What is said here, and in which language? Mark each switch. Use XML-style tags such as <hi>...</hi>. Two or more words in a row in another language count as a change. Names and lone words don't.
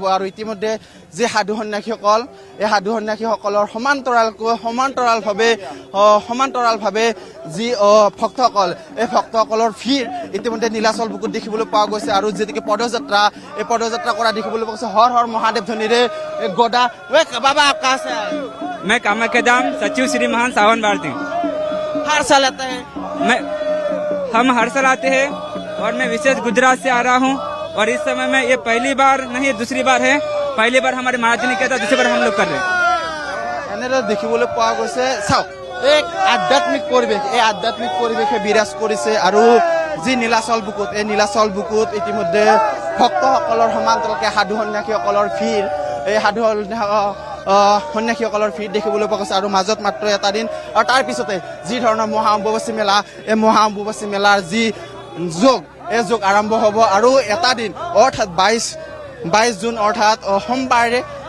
<as>আৰু ইতিমধ্যে যি সাধু সন্যাসীসকল, এই সাধু সন্যাসীসকলৰ সমান্তৰালভাৱে যি ভক্তসকল, এই ভক্তসকলৰ ভিৰ ইতিমধ্যে নীলাচল বুকুত দেখিবলৈ পোৱা গৈছে। আৰু যিহেতুকে পদযাত্ৰা, এই পদযাত্ৰা কৰা দেখিবলৈ পোৱা গৈছে হৰ হৰ মহাদেৱ ধ্বনিৰে গদা। বাবা আপকা আছে?</as> <hi>मैं कामाख्या धाम सचिव श्री महान सावन भारती। हर साल आता है? हम हर साल आते हैं और मैं विशेष गुजरात से आ रहा हूँ। और इस समय में ये पहली बार नहीं, दूसरी बार है। पहली बार हमारे महाराज ने किया था, दूसरी बार हम लोग कर रहे हैं।</hi> <as>এনেদৰে দেখিবলৈ পোৱা গৈছে চাওক এক আধ্যাত্মিক পৰিৱেশ, এই আধ্যাত্মিক পৰিৱেশে বিৰাজ কৰিছে। আৰু যি নীলাচল বুকুত, এই নীলাচল বুকুত ইতিমধ্যে ভক্তসকলৰ সমান্তৰালকৈ সাধু সন্যাসীসকলৰ ভিৰ, এই সাধু সন্যাসীসকলৰ ভিৰ দেখিবলৈ পোৱা গৈছে আৰু মাজত মাত্ৰ এটা দিন আৰু তাৰ পিছতে যি ধৰণৰ মহা অম্বুবাচী মেলা এই মহা অম্বুবাচী মেলাৰ যি যোগ এই যোগ আৰম্ভ হ'ব আৰু এটা দিন অৰ্থাৎ 22 জুন অৰ্থাৎ সোমবাৰে</as>